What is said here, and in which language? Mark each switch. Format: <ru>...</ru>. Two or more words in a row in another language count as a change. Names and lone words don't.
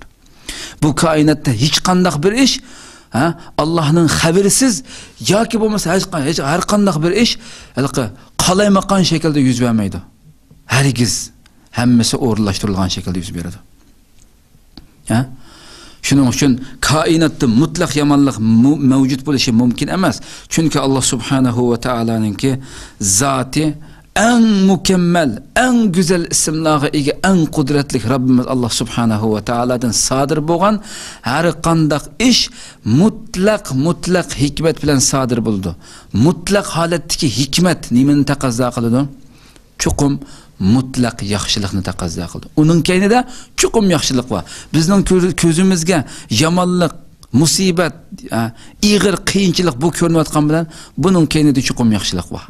<uz>Bu koinotda hech qanday bir ish Allohning xabarisiz yoki bo'lmasa har qanday bir ish qalaymaqan shaklda yuz bermaydi. Hargiz hammasi o'rinlashtirilgan shaklda yuz beradi. Shuning uchun koinotda mutlaq yomonlik mavjud bo'lishi mumkin emas. Chunki Alloh subhanahu va taolaninki zoti</uz> <tr>en mükemmel, en güzel isimlarga</tr> <uz>ega, en kudretli Rabbimiz Allah subhanahu wa ta'aladan sadir bo'lgan her qandaq ish mutlaq hikmet bilan sadir bo'ldi. Mutlaq holatdagi hikmet nimani taqozo qiladi? Chuqum mutlaq yaxshilikni taqozo qildi. Uning kaynida chuqum yaxshilik bor. Bizning ko'zimizga yomonlik, musibat, ig'ir qiyinchilik bu ko'rinayotgan bilan buning kaynida chuqum yaxshilik bor.</uz>